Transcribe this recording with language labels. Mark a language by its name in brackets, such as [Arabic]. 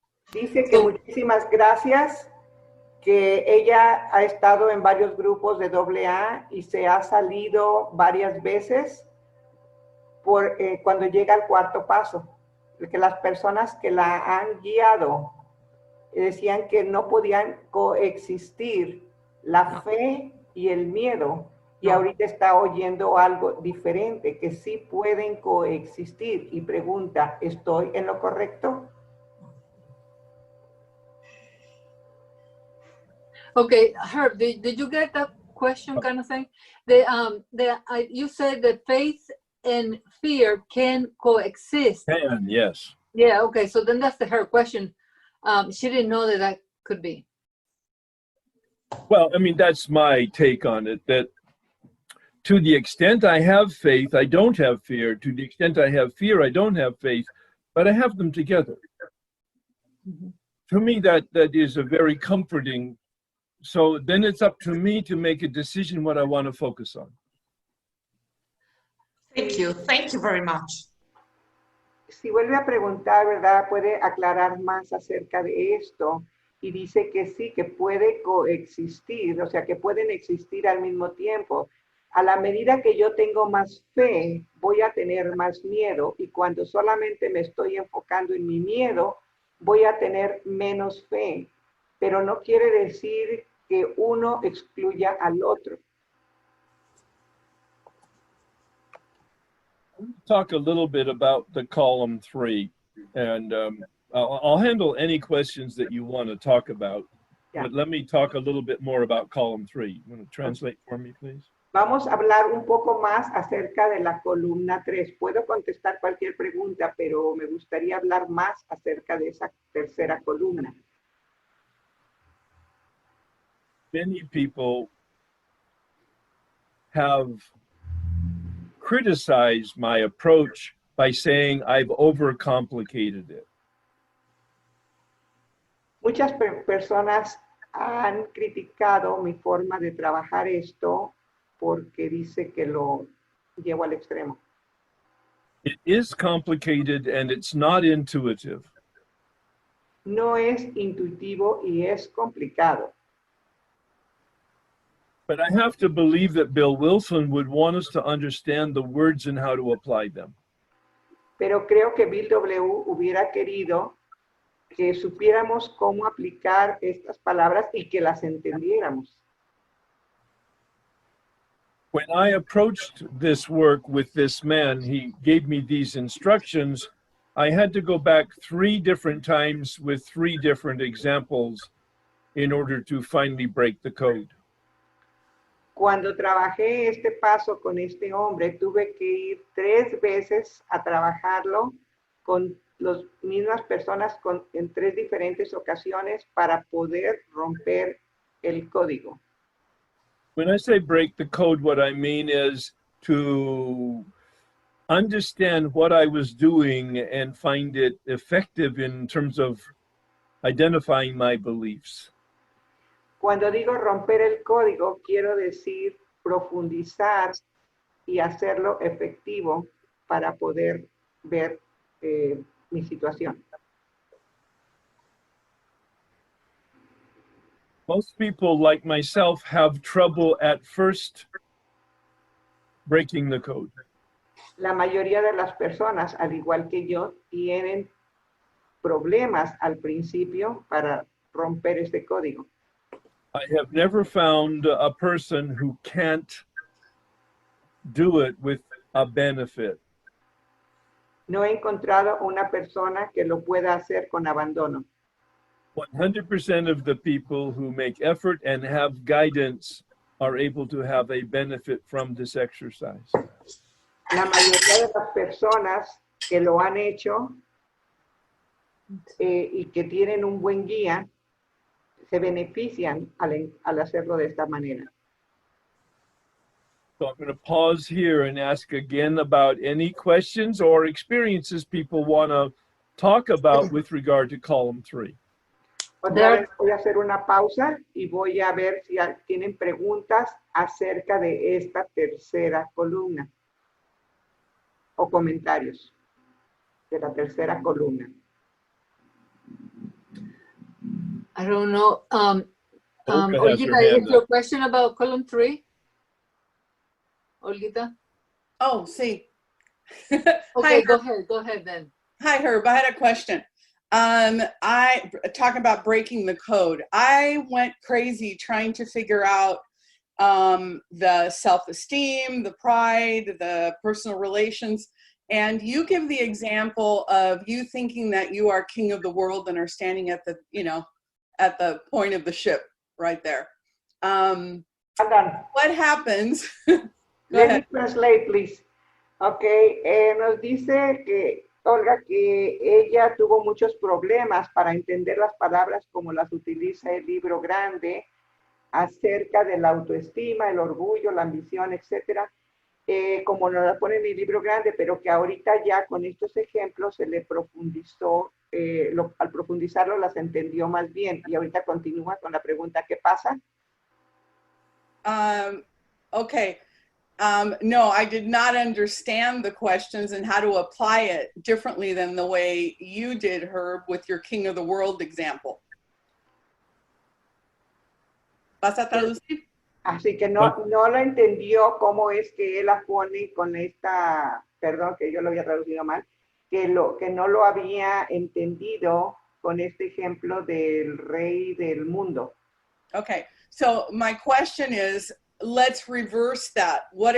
[Spanish] Dice que muchísimas gracias, que ella ha estado en varios grupos de AA y se ha salido varias veces cuando llega al 4º paso, que las personas que la han guiado decían que no podían coexistir la fe y el miedo, y ahorita está oyendo algo diferente, que sí pueden coexistir, y pregunta, ¿estoy en lo correcto? [English] Okay, Herb, did you get that question kind of thing? You said that faith and fear can coexist. Can, yes. Yeah, okay, so then that's her question. She didn't know that could be. Well, I mean, that's my take on it, that to the extent I have faith, I don't have fear. To the extent I have fear, I don't have faith, but I have them together. Mm-hmm. To me, that is a very comforting. So then it's up to me to make a decision what I want to focus on. Thank you very much. [Spanish] Si vuelve a preguntar, ¿verdad? Puede aclarar más acerca de esto, y dice que sí, que puede coexistir, o sea, que pueden existir al mismo tiempo. A la medida que yo tengo más fe, voy a tener más miedo, y cuando solamente me estoy enfocando en mi miedo, voy a tener menos fe. Pero no quiere decir que uno excluya al otro. [English] Talk a little bit about the column 3, and I'll handle any questions that you want to talk about, but let me talk a little bit more about column 3. You want to translate for me, please? [Spanish] Vamos a hablar un poco más acerca de la columna 3. Puedo contestar cualquier pregunta, pero me gustaría hablar más acerca de esa tercera columna. [English] Many people have criticized my approach by saying I've overcomplicated it. [Spanish] Muchas personas han criticado mi forma de trabajar esto porque dice que lo llevo al extremo. [English] It is complicated and it's not intuitive. [Spanish] No es intuitivo y es complicado. [English] But I have to believe that Bill Wilson would want us to understand the words and how to apply them. [Spanish] Pero creo que Bill W. hubiera querido que supiéramos cómo aplicar estas palabras y que las entendiéramos. [English] When I approached this work with this man, he gave me these instructions. I had to go back 3 different times with 3 different examples in order to finally break the code. [Spanish] Cuando trabajé este paso con este hombre, tuve que ir 3 veces a trabajarlo con las mismas personas en 3 diferentes ocasiones para poder romper el código. [English] When I say break the code, what I mean is to understand what I was doing and find it effective in terms of identifying my beliefs. [Spanish] Cuando digo romper el código, quiero decir profundizar y hacerlo efectivo para poder ver mi situación. [English] Most people, like myself, have trouble at first breaking the code. [Spanish] La mayoría de las personas, al igual que yo, tienen problemas al principio para romper este código. [English] I have never found a person who can't do it with a benefit. [Spanish] No he encontrado una persona que lo pueda hacer con abandono. [English] 100% of the people who make effort and have guidance are able to have a benefit from this exercise. [Spanish] La mayoría de las personas que lo han hecho y que tienen un buen guía se benefician al hacerlo de esta manera. [English] So I'm going to pause here and ask again about any questions or experiences people want to talk about with regard to column 3. [Spanish] Otra vez voy a hacer una pausa y voy a ver si tienen preguntas acerca de esta tercera columna o comentarios de la tercera columna. [English] I don't know. Olga has her Olgita, hand is your up. question about column 3? Olgita? [Spanish] Oh, sí. [English] Okay, Hi, go ahead then. Hi, Herb. I had a question. I talking about breaking the code. I went crazy trying to figure out the self-esteem, the pride, the personal relations. And you give the example of you thinking that you are king of the world and are standing at the, at the point of the ship right there. What happens? Let me translate, please. [Spanish] Okay, nos dice que Olga que ella tuvo muchos problemas para entender las palabras como las utiliza el libro grande acerca de la autoestima, el orgullo, la ambición, etcétera, como nos la pone en el libro grande, pero que ahorita ya con estos ejemplos se le profundizó, al profundizarlo las entendió más bien. Y ahorita continúa con la pregunta, ¿qué pasa? [English] Okay. No, I did not understand the questions and how to apply it differently than the way you did, Herb, with your King of the World example. [Spanish] ¿Vas a traducir? Así que no lo entendió cómo es que él la pone con esta, perdón que yo lo había traducido mal, que no lo había entendido con este ejemplo del rey del mundo. [English] Okay, so my question is, let's reverse that.